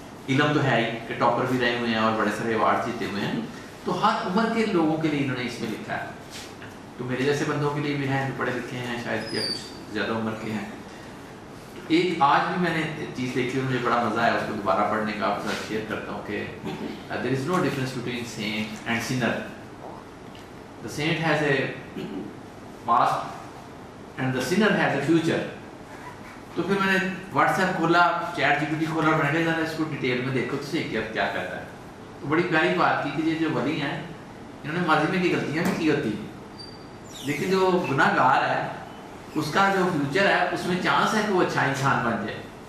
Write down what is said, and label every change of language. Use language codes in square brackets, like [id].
[ur] علم تو ہے ہی کہ ٹاپر بھی رہے ہوئے ہیں اور بڑے سارے ایوارڈ جیتے ہوئے ہیں، تو ہر عمر کے لوگوں کے لیے انہوں نے اس میں لکھا ہے. تو میرے جیسے بندوں کے لیے بھی ہیں جو پڑھے لکھے ہیں شاید یا کچھ زیادہ عمر کے ہیں. ایک آج بھی میں نے چیز دیکھی مجھے بڑا مزہ آیا، اس کو دوبارہ پڑھنے کا آپ کے ساتھ شیئر کرتا ہوں کہ [en] There is no difference between saint and sinner. The saint has a past and the sinner has a future. [ur] تو پھر میں نے واٹس ایپ کھولا، چیٹ جی پی ٹی کھولا اور میں نے کہا اس کو ڈیٹیل میں دیکھو تو صحیح کیا کرتا ہے. تو بڑی پیاری بات کی کہ یہ جو ولی ہیں انہوں نے ماضی میں کی غلطیاں بھی کی ہوتی ہیں، لیکن جو گناہ گار ہے اس کا جو فیوچر ہے اس میں چانس ہے کہ وہ اچھا انسان بن جائے.